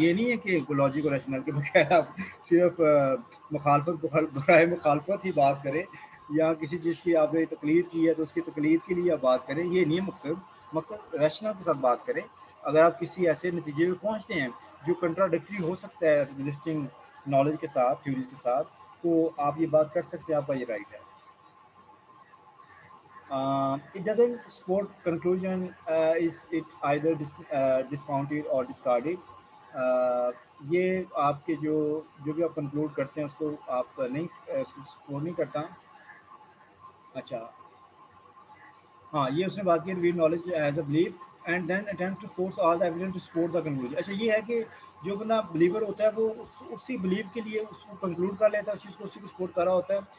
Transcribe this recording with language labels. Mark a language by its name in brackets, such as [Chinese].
[Urdu] یہ نہیں ہے کہ لاجک اور ریشنل کے بغیر آپ صرف برائے مخالفت ہی بات کریں, یا کسی چیز کی آپ نے تقلید کی ہے تو اس کی تقلید کے لیے آپ بات کریں, یہ نہیں ہے مقصد ریشنل کے ساتھ بات کریں. اگر آپ کسی ایسے نتیجے پہ پہنچتے ہیں جو کنٹراڈکٹری ہو سکتا ہے ایگزسٹنگ نالج کے ساتھ, تھیوریز کے ساتھ, تو آپ یہ بات کر سکتے ہیں, آپ کا یہ رائٹ ہے. [English] It doesn't support conclusion, is it either discounted or discarded. [Urdu] یہ آپ کے جو بھی آپ کنکلوڈ کرتے ہیں اس کو آپ نہیں, اس کو سپورٹ نہیں کرتا. اچھا, ہاں یہ اس نے بات کی [English] Reveal knowledge as a belief and then attempt to force all the evidence to support the conclusion. [Urdu] اچھا یہ ہے کہ جو بندہ بلیور ہوتا ہے وہ اسی بلیو کے لیے اس کو کنکلوڈ کر لیتا ہے, اس چیز کو اسی کو سپورٹ کر رہا ہوتا ہے.